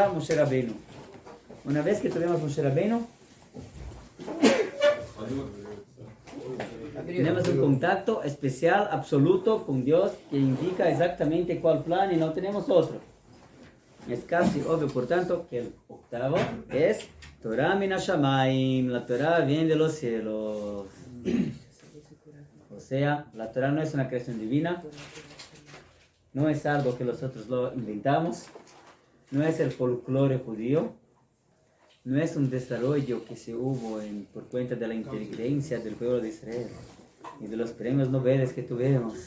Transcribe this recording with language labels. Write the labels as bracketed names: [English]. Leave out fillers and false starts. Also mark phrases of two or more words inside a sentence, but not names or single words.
[Spanish] Hasta acá Moshe Rabbeinu. Una vez que tuvimos Moshe Rabbeinu, tenemos un contacto especial, absoluto con Dios, que indica exactamente cuál plan y no tenemos otro. Es casi obvio, por tanto, que el octavo es [Hebrew] תורה מן השמים, [Spanish] la Torah viene de los cielos. O sea, la Torah no es una creación divina, no es algo que nosotros lo inventamos, no es el folclore judío, no es un desarrollo que se hubo por cuenta de la inteligencia del pueblo de Israel y de los premios Nobel que tuvimos.